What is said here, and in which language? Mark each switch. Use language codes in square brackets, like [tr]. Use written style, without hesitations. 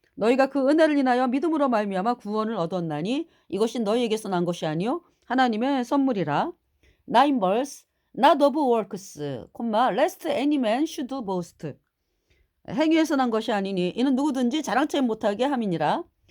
[ko] 너희가 그 은혜를 인하여 믿음으로 말미암아 구원을 얻었나니 이것이 너희에게서 난 것이 아니요 하나님의 선물이라. [en] 9 verse. Not of works, lest any man should boast. [ko] 행위에서 난 것이 아니니 이는 누구든지 자랑치 못하게 함이니라.